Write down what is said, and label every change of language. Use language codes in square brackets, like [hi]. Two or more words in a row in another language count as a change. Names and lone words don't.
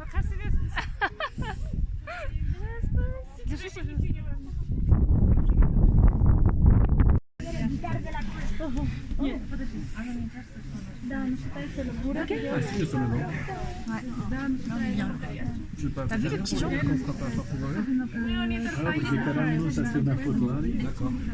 [kk] Қарсы емеспіз. [ru] Нет, подожди. Она мне кажется, что она... Да, она считается бурой. [fr] Ah, si, sur le nom. [ru] Да, она считается. [fr] Je vais pas faire ça, on sera pas forcément là. Ça c'est ma photo. D'accord.